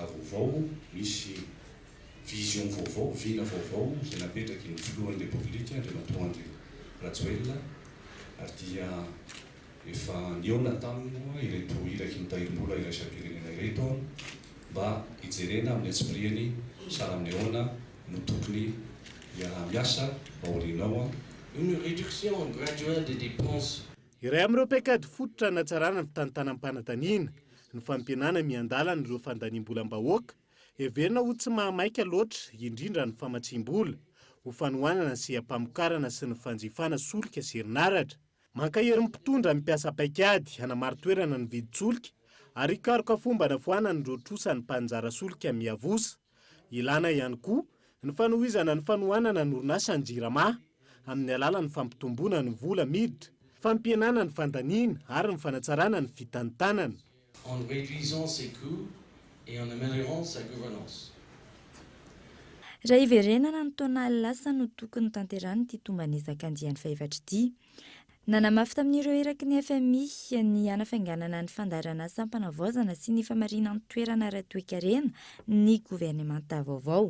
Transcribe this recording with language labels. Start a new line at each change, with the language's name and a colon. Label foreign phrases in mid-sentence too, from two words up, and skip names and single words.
Malagasy: vaovao, misy vision vaovao, vina vaovao izay napetraky ny filohan'ny République Andriamatoa Andry Rajoelina ary dia efa niona taminy ireto iraky ny tahirim-bola iraisam-pirenena ireto mba hijerena amin'ny atsipiriany sara amin'ny ahoana no tokony miasa aorianao.
French: Une réduction graduelle des dépenses.
Malagasy: Iray amin'ireo paikady fototra natsarana ny fitantanam-panataniana, ny fampianana miandalana ireo fandaniam-bolam-bahoaka, heverina ho tsy mahamaika loatra indrindra ny famatsiam-bola, ho fanohanana sy hampamokarana sy ny fanjifana solika sy herinaratra. Mankahery mpitondra mipiasa paikady hanamaro toerana ny vidin-tsolika ary hikaroka fomba nafoanana ireo trosan'ny mpanjara solika miavosa. Ilana ihany koa ny fanohizana ny fanohanana ny orinasa ny jirama amin'ny alalan'ny fampitomboana ny vola miditra, fampienana ny fandaniana ary ny fanatsarana ny fitantanana.
French: En réduisant ses coûts et en améliorant sa gouvernance.
Malagasy: Raha iverenana ny taona lasa no tokony tanterahany ity tomban'ezaka andiany fahefatry ity. Nanamafy tamin'ireo eraky ny FMI ny hanafainganana ny fandarana sampanavaozana sy ny famarinan'ny toerana ara-toe-karena ny governemanta vaovao.